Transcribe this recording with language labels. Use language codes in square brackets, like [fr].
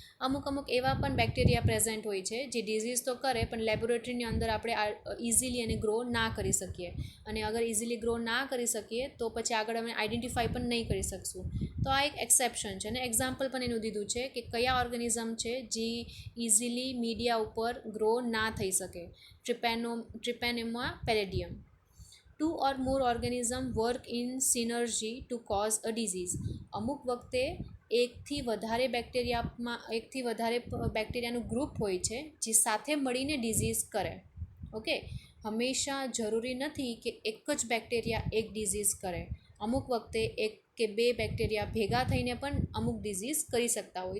[gu] અમુક એવા પણ બેક્ટેરિયા પ્રેઝન્ટ હોય છે જે ડિઝીઝ તો કરે પણ લેબોરેટરીની અંદર આપણે ઇઝીલી એને ગ્રો ના કરી શકીએ. અને અગર ઇઝીલી ગ્રો ના કરી શકીએ તો પછી આગળ અમે આઈડેન્ટિફાઈ પણ નહીં કરી શકશું. તો આ એક એક્સેપ્શન છે. અને એક્ઝામ્પલ પણ એનું દીધું છે કે કયા ઓર્ગેનિઝમ છે જે ઇઝીલી મીડિયા ઉપર ગ્રો ના થઈ શકે. ટ્રિપેનેમા palladium. [en] 2 or more organism work in synergy to cause a disease. [gu] અમુક વખતે એકથી વધારે બેક્ટેરિયાનું ગ્રુપ હોય છે જે સાથે મળીને ડિઝીઝ કરે. ઓકે, હંમેશા જરૂરી નથી કે એક જ બેક્ટેરિયા એક ડિઝીઝ કરે. અમુક વખતે એક કે બે બેક્ટેરિયા ભેગા થઈને પણ અમુક ડિઝીઝ કરી શકતા હોય.